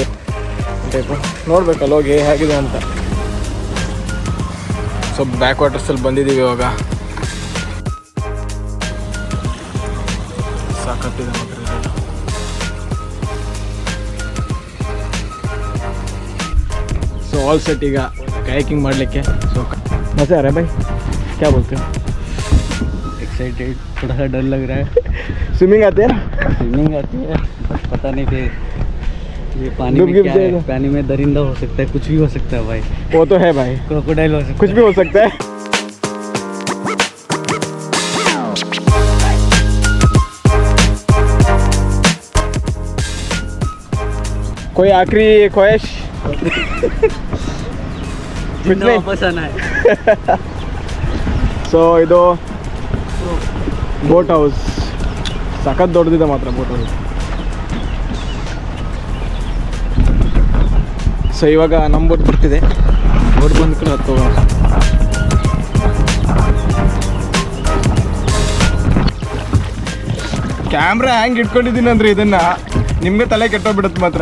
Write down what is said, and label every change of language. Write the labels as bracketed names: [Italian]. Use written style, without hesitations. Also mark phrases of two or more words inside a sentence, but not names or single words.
[Kannada] ನೋಡ್ಬೇಕಲ್ಲ ಹೋಗಿ ಹೇಗಿದೆ ಅಂತ. ಸೊ ಬ್ಯಾಕ್ ವಾಟರ್ಸಲ್ಲಿ ಬಂದಿದ್ದೀವಿ ಇವಾಗ. ಸಾಕತ್ತಿದೆ ಮಾತ್ರ. [English] so all set [Kannada] ಈಗ ಕಾಯಕಿಂಗ್ ಮಾಡಲಿಕ್ಕೆ. [Hindi] ಸೊ मजा आ रहा है भाई, क्या बोलते हो? एक्साइटेड, थोड़ा सा डर लग रहा है. स्विमिंग आती है? स्विमिंग आती है, पता नहीं फिर ये पानी में क्या है. पानी में दरिंदा हो सकता है, कुछ भी हो सकता है भाई. वो तो है भाई, क्रोकोडाइल हो सकता है, कुछ भी हो सकता है. कोई आखिरी ख्वाहिश? जिंदा वापस आना है. [Kannada] ಸೊ ಇದು [English] boat house, [Kannada] ಸಖತ್ ದೊಡ್ಡದಿದೆ ಮಾತ್ರ [English] boat house. [Kannada] ಸೊ ಇವಾಗ ನಮ್ಮ ಬೋಟ್ ಬರ್ತಿದೆ. ಬೋಟ್ ಬಂದ ಕಡೆ ಹತ್ತು ಹೋಗೋಣ. ಕ್ಯಾಮ್ರಾ ಹ್ಯಾಂಗೆ ಇಟ್ಕೊಂಡಿದ್ದೀನಿ ಅಂದರೆ ಇದನ್ನು ನಿಮಗೆ ತಲೆ ಕೆಟ್ಟೋಗ್ಬಿಡುತ್ತೆ ಮಾತ್ರ.